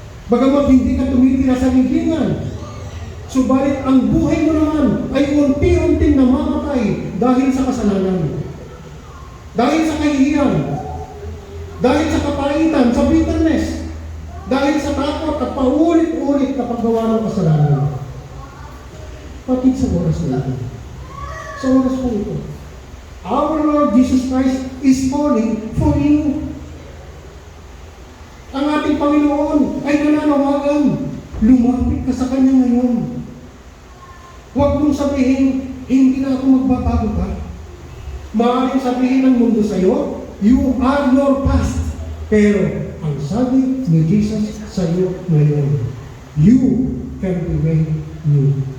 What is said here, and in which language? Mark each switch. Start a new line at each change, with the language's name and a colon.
Filipino: Bagamat hindi ka tumitira sa libingan, subalit ang buhay mo naman ay unti-unting namamatay dahil sa kasalanan, dahil sa kahihiyan, dahil sa kapaitan, sa
English: bitterness,
Filipino: dahil sa takot at paulit-ulit na paggawa ng kasalanan. Patid sa oras na ito. Sa oras po ito,
English: our Lord Jesus Christ is calling for you.
Filipino: Ang ating Panginoon ay nananawagan, lumapit ka sa Kanya ngayon. Huwag mong sabihin, hindi na ako magbabago ka. Maaaring sabihin ng mundo sa iyo,
English: you are your past.
Filipino: Pero ang sabi ni Jesus sa iyo ngayon,
English: you can be made new.